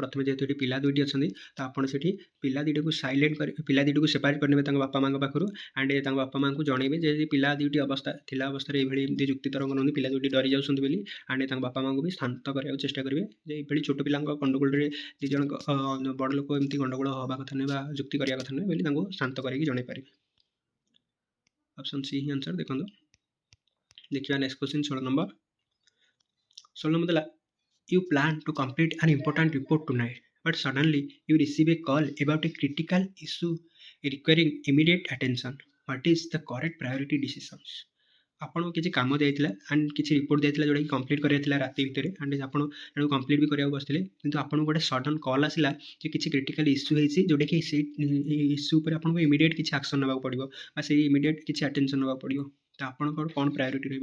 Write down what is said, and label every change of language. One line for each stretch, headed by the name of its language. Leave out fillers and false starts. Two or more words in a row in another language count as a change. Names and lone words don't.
Odia: ପ୍ରଥମେ ଯେହେତୁ ଏଠି ପିଲା ଦୁଇଟି ଅଛନ୍ତି ତ ଆପଣ ସେଠି ପିଲା ଦୁଇଟିକୁ ପିଲା ଦୁଇଟିକୁ ସେପାରେଟ୍ କରିନେବେ ତାଙ୍କ ବାପା ମାଆଙ୍କ ପାଖରୁ ଆଣ୍ଡ ତାଙ୍କ ବାପା ମାଆଙ୍କୁ ଜଣେଇବେ ଯେ ପିଲା ଦୁଇଟି ଥିଲା ଅବସ୍ଥାରେ ଏଇଭଳି ଏମିତି ଯୁକ୍ତିତର୍କ କରନ୍ତି, ପିଲା ଦୁଇଟି ଡରି ଯାଉଛନ୍ତି ବୋଲି, ଆଣ୍ଡ ତାଙ୍କ ବାପା ମାଆଙ୍କୁ ବି ଶାନ୍ତ କରିବାକୁ ଚେଷ୍ଟା କରିବେ ଯେ ଏଭଳି ଛୋଟ ପିଲାଙ୍କ ଗଣ୍ଡଗୋଳରେ ଦୁଇ ଜଣଙ୍କ ବଡ଼ ଲୋକ ଏମିତି ଗଣ୍ଡଗୋଳ ହେବା କଥା ନୁହେଁ ବା ଯୁକ୍ତି କରିବା କଥା ନୁହେଁ ବୋଲି ତାଙ୍କୁ ଶାନ୍ତ କରିକି ଜଣାଇ ପାରିବେ।
English: option C
Odia: ହିଁ ଆନ୍ସର। ଦେଖନ୍ତୁ ଦେଖିବା
English: next question
Odia: 16 ନମ୍ବର। 16 ନମ୍ବର ଦେଲା,
English: you plan to complete an important report tonight, but suddenly you receive a call about a critical issue requiring immediate attention. What is the correct priority decisions?
Odia: ଆପଣଙ୍କୁ କିଛି କାମ ଦିଆଯାଇଥିଲା ଆଣ୍ଡ କିଛି ରିପୋର୍ଟ ଦିଆଯାଇଥିଲା ଯେଉଁଟାକି କମ୍ପ୍ଲିଟ୍ କରିବାର ଥିଲା ରାତି ଭିତରେ, ଆଣ୍ଡ ଆପଣ ସେଟାକୁ କମ୍ପ୍ଲିଟ୍ ବି କରିବାକୁ ବସିଥିଲେ, କିନ୍ତୁ ଆପଣଙ୍କୁ ଗୋଟେ
English: sudden call
Odia: ଆସିଲା ଯେ କିଛି
English: critical issue
Odia: ହେଇଛି ଯେଉଁଟାକି ସେଇ ଇସ୍ୟୁ ଉପରେ ଆପଣଙ୍କୁ ଇମିଡ଼ିଏଟ୍ କିଛି ଆକ୍ସନ୍ ନେବାକୁ ପଡ଼ିବ ବା ସେଇ ଇମିଡ଼ିଏଟ୍ କିଛି ଆଟେନସନ୍ ନେବାକୁ ପଡ଼ିବ। ତ ଆପଣଙ୍କର କ'ଣ ପ୍ରାୟୋରିଟି ରହିବ?